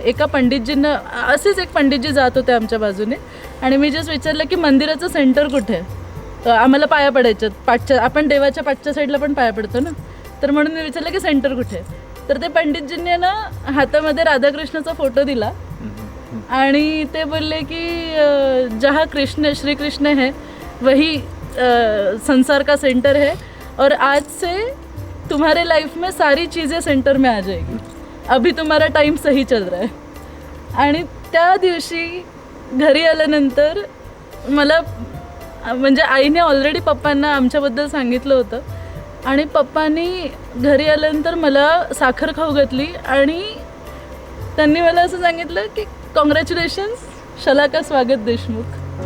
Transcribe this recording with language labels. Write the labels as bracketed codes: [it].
[mr] एका पंडितजींना असेच एक पंडितजी जात होते आमच्या बाजूने आणि मी जस्ट विचारलं की मंदिराचं सेंटर कुठे. आम्हाला पाया पडायच्यात पाठच्या, आपण देवाच्या पाठच्या साईडला पण पाया पडतो ना. तर म्हणून मी विचारलं की सेंटर कुठे. तर ते पंडितजींनी ना हातामध्ये राधाकृष्णाचा फोटो दिला [hi] आणि ते बोलले की जहाँ कृष्ण श्री कृष्ण है वही संसार का सेंटर है और आज से तुम्हारे लाइफ में सारी चीज़ें सेंटर में आ जाएगी, अभी तुम्हारा टाइम सही चल रहा है. [mr] आणि त्या दिवशी घरी आल्यानंतर मला म्हणजे आईने ऑलरेडी पप्पांना आमच्याबद्दल सांगितलं होतं आणि पप्पांनी घरी आल्यानंतर मला साखर खाऊ घातली आणि त्यांनी मला असं सांगितलं की कॉंग्रॅच्युलेशन्स शलाका स्वागत देशमुख.